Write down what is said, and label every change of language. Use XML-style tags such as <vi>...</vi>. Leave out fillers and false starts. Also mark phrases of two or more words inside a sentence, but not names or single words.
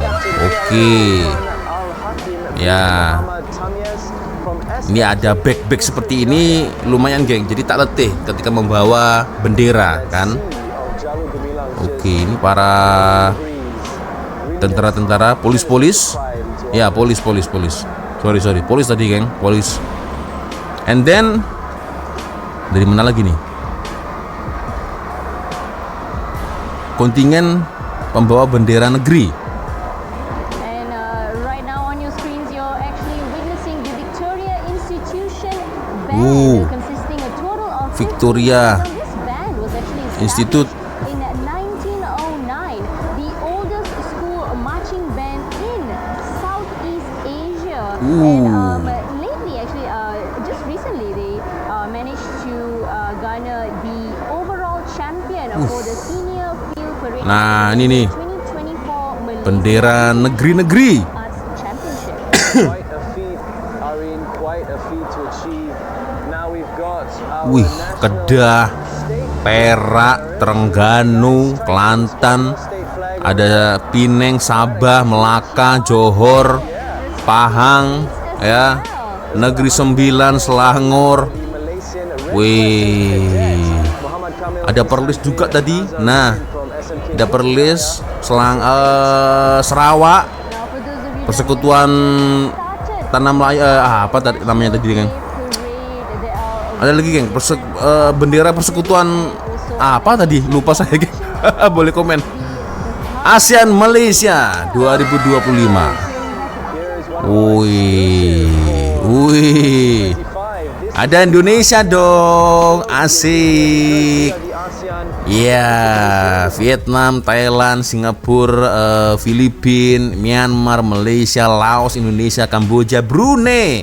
<ms>Oke. Ya. Ini ada backpack seperti ini lumayan geng. Jadi tak letih ketika membawa bendera kan. Oke, ini para tentara-tentara, polis. Ya, polis. Sorry, polis tadi geng, polis.</ms> <en>And then</en> <ms>dari mana lagi nih? Kontingen pembawa bendera negeri.</ms> <en>And right now on your screens you're actually witnessing the Victoria Institution band consisting a total of Victoria this band was actually Institute. in 1909, the oldest school marching band in Southeast Asia. And lately, actually, just recently, they managed to garner the overall champion for the senior field parade.</en> <ms>Nah, ini nih 2024 Malaysia bendera negeri-negeri.</ms> <en>Quite a feat, Irene, quite a feat to achieve. Now we've got our</en> <ms>Wih,</ms> <en>national</en> <ms>Kedah,</ms> <en>state</en> <ms>Perak, Terengganu, Kelantan, ada Pineng, Sabah, Melaka, Johor, Pahang, ya, Negeri Sembilan, Selangor.</ms> <en>Malaysian</en> <ms>Wih, ada Perlis juga tadi. Nah, ada Perlis, Sarawak, Persekutuan Tanah Melayu, apa tadi namanya tadi, geng? Ada lagi, geng, bendera Persekutuan apa tadi? Lupa saya, geng. Boleh komen. ASEAN Malaysia 2025. Wih, ada Indonesia dong, asik. Ya, Vietnam, Thailand, Singapura, Filipina, Myanmar, Malaysia, Laos, Indonesia, Kamboja, Brunei.</ms>